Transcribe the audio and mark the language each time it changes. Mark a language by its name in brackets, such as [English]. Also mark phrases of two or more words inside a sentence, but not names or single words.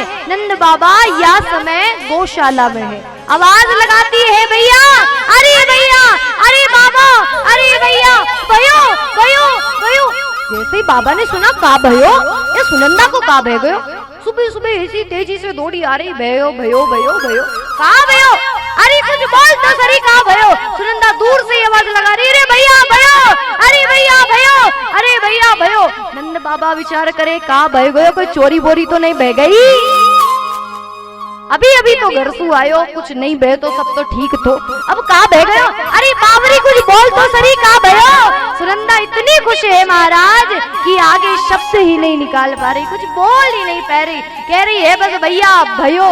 [Hindi] नंद बाबा या समय गौशाला में है। आवाज लगाती है, भैया, अरे भैया, अरे बाबा, अरे भैया, [Braj] भयो भयो भयो। [Hindi] जैसे ही बाबा ने सुना, [Braj] का भयो? [Hindi] ये सुनंदा को [Braj] का बह गयो? [Hindi] सुबह सुबह इसी तेजी से दौड़ी आ रही, [Braj] भयो भयो भयो भयो, का भयो? [Hindi] अरे कुछ बोल तो सही, [Braj] का भयो? [Hindi] सुनंदा दूर से आवाज लगा रही, अरे भैया भयो, अरे भैया भयो, अरे भैया भयो। नंद बाबा विचार करे, [Braj] का बह गयो? [Hindi] कोई चोरी बोरी तो नहीं बह गई? अभी अभी तो [Braj] घर सु आयो, [Hindi] कुछ नहीं बह तो सब तो ठीक तो, अब [Braj] का बह गयो? [Hindi] अरे बावरी कुछ बोल तो सही, [Braj] का भयो? [Hindi] सुनंदा इतनी खुश है महाराज कि आगे शब्द ही नहीं निकाल पा रही, कुछ बोल ही नहीं पा रही, कह रही है बस भैया भयो।